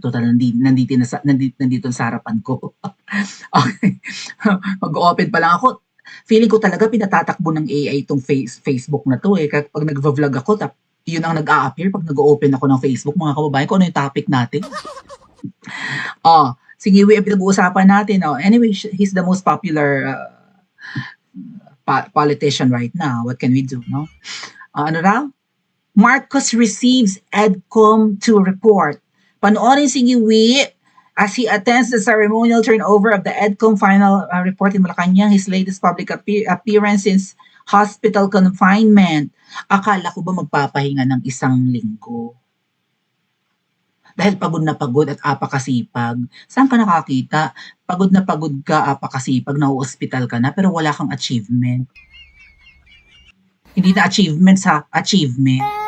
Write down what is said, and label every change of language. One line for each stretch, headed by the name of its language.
Filipino: Total, nandito sa harapan ko. Okay. Mag-open pa lang ako. Feeling ko talaga pinatatakbo ng AI itong Facebook na to eh. Kapag nag-vlog ako, yun ang nag-a-appear pag nag-open ako ng Facebook, mga kababayan, kung ano yung topic natin. Sige, ang pinag-uusapan natin.
English: Anyway, he's the most popular politician right now. What can we do, no?
Filipino: Ano raw?
English: Marcos receives EDCOM to report.
Filipino: Panoorin
English: si Ngiwi as he attends the ceremonial turnover of the EDCOM final report in Malacanang, his latest public appearance since hospital confinement.
Filipino: Akala ko ba magpapahinga ng isang linggo? Dahil pagod na pagod at apakasipag. Saan ka nakakita? Pagod na pagod ka, apakasipag, na-hospital ka na, pero wala kang achievement. Hindi na achievement sa achievement.